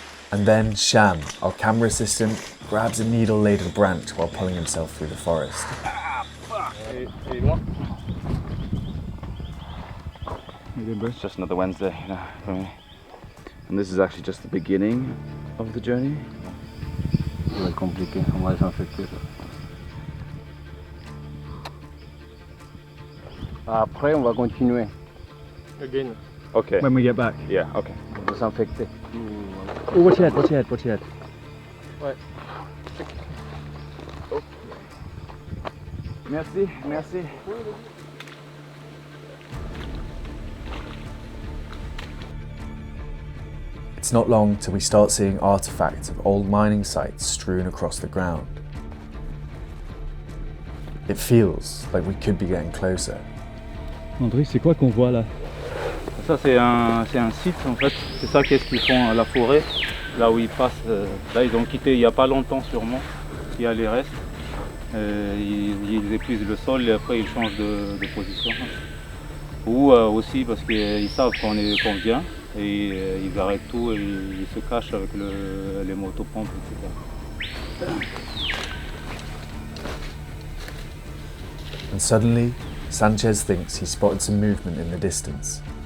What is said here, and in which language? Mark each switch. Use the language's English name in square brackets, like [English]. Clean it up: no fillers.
[English] And then Shyam, our camera assistant, grabs a needle-laden branch while pulling himself through the forest. It's just another Wednesday, you know, for me. And this is actually just the beginning of the journey. [French] Ça va être compliqué, on va s'infecter. Après, on va continuer. [English] Again. Okay. When we get back. Yeah, okay. [French] On va s'infecter. [English] Oh, watch your head, watch your head, watch your head. [French] Ouais. Oh. Merci, merci. [English] It's not long till we start seeing artifacts of old mining sites strewn across the ground. It feels like we could be getting closer. [French] André, c'est quoi qu'on voit là? Ça c'est un site en fait, c'est ça qu'est-ce qu'ils font à la forêt, là où ils passent, là ils ont quitté il n'y a pas longtemps sûrement, il y a les restes, ils épuisent le sol et après ils changent de position. Ou aussi parce qu'ils savent qu'on vient et ils arrêtent tout et ils se cachent avec les motopompes, etc. [English] And suddenly, Sanchez thinks he spotted some movement in the distance.